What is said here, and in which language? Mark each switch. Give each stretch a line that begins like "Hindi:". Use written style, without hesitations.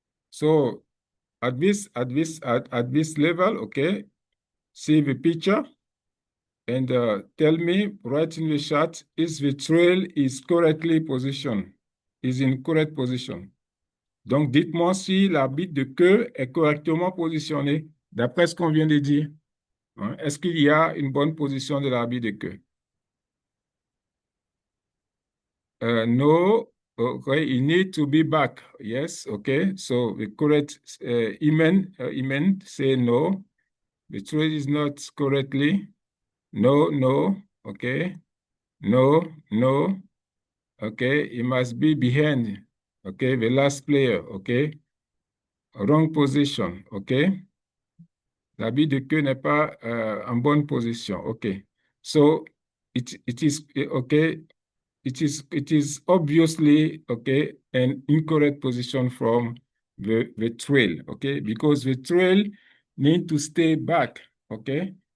English: So at this level, okay, see the picture and tell me, write in the chat, is the trail is correctly positioned, is in correct position.
French: Donc, dites-moi si l'arbitre de queue est correctement positionné, d'après ce qu'on vient de dire. Hein? Est-ce qu'il y a une bonne position de l'arbitre de queue?
English: No, okay, you need to be back. Yes, okay. So the correct Imen say no. The trade is not correctly. No, no, okay. No, no, okay. It must be behind, okay, the last player, okay. Wrong position, okay.
French: L'habit de queue n'est pas en bonne position, okay.
English: So it is, okay. It is obviously, okay, an incorrect position from the trail, okay, because the trail need to stay back, okay.